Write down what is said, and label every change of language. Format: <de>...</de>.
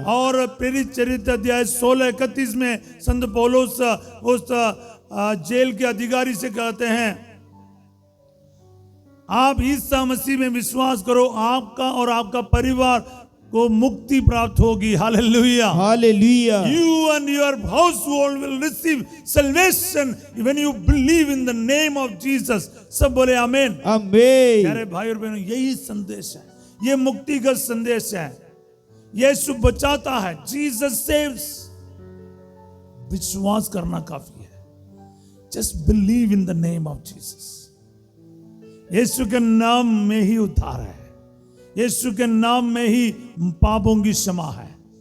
<hi>और प्रेरित चरित्र अध्याय 16:31 में संत पौलुस उस जेल के अधिकारी से कहते हैं, आप ईसा मसीह में विश्वास करो, आपका और आपका परिवार को मुक्ति प्राप्त होगी। Hallelujah, hallelujah.</hi> <en>You and your household will receive salvation when you believe in the name of Jesus.</en> <hi>सब बोले आमीन। आमीन। प्यारे भाई और बहनों, यही संदेश है, ये मुक्ति का संदेश है। यीशु बचाता है,</hi> <en>Jesus saves.</en> <hi>विश्वास करना काफी है।</hi> <en>Just believe in the name of Jesus.</en> <hi>यीशु के नाम में ही उद्धार है, यीशु के नाम में ही पापों की क्षमा है।</hi>